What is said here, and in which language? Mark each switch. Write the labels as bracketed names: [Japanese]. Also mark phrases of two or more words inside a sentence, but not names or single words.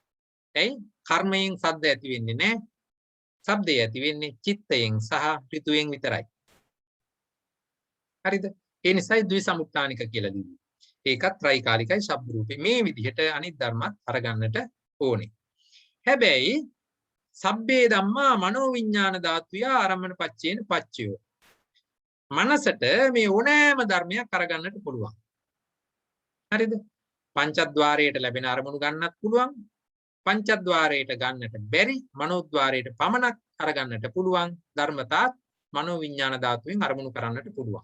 [Sinhala] ඇයි? කර්මයෙන් සද්ද ඇති වෙන්නේ නෑ. ශබ්දය ඇති වෙන්නේ චිත්තයෙන් සහ ඍතුයෙන් විතරයි. හරිද? ඒ නිසායි ද්විසමුත්තානික කියලා ලිව්වේ. ඒකත් ත්‍රිකාලිකයි ශබ්ද රූපේ. මේ විදිහට අනිත් ධර්මත් අරගන්නට ඕනේ. [Pali] හැබැයි සබ්බේ ධම්මා මනෝවිඤ්ඤාණ ධාතුය ආරම්මන පච්චේන පච්චයෝ. [Sinhala] මනසට මේ ඕනෑම ධර්මයක් අරගන්නට පුළුවන්. හරිද? පංචද්වාරයට ලැබෙන අරමුණු ගන්නත් පුළුවන්. පංචද්වාරයට ගන්නට බැරි මනෝද්වාරයට පමණක් අරගන්නට පුළුවන් ධර්මතාත් මනෝවිඤ්ඤාණ ධාතුවෙන් අරමුණු කරන්නට පුළුවන්.